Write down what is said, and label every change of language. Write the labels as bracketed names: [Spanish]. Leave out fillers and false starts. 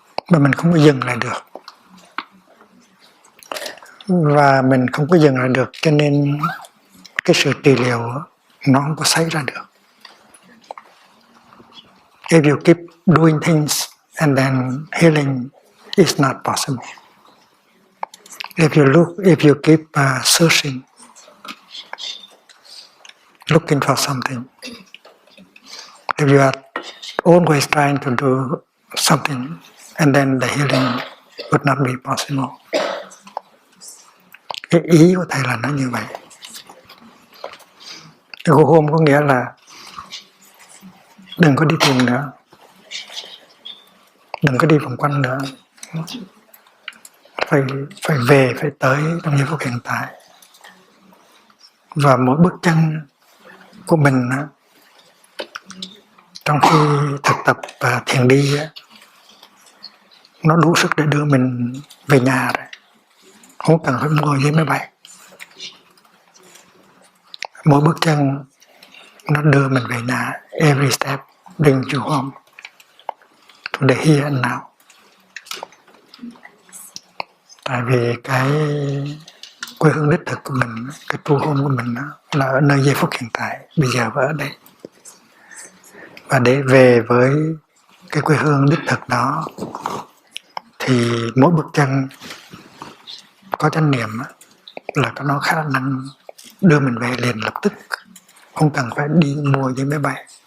[Vietnamese] Mà mình không có dừng lại được. Và mình không có dừng lại được, cho nên cái sự trị liệu nó không có xảy ra được. [English] If you keep doing things and then healing is not possible. If you keep searching, looking for something, if you are always trying to do something and then the healing would not be possible. [Vietnamese] Cái ý của thầy là nó như vậy. Cái go home có nghĩa là đừng có đi tìm nữa, đừng có đi vòng quanh nữa, phải về, phải tới trong giây phút hiện tại. Và mỗi bước chân của mình trong khi thực tập và thiền đi nó đủ sức để đưa mình về nhà rồi, không cần phải ngồi dưới máy bay. Mỗi bước chân nó đưa mình về nhà. [English] Every step brings you home to the here and now. [Vietnamese] Tại vì cái quê hương đích thực của mình, cái true home của mình là ở nơi giây phút hiện tại, bây giờ và ở đây. Và để về với cái quê hương đích thực đó thì mỗi bước chân có chánh niệm là nó khả năng đưa mình về liền lập tức, không cần phải đi mua với máy bay.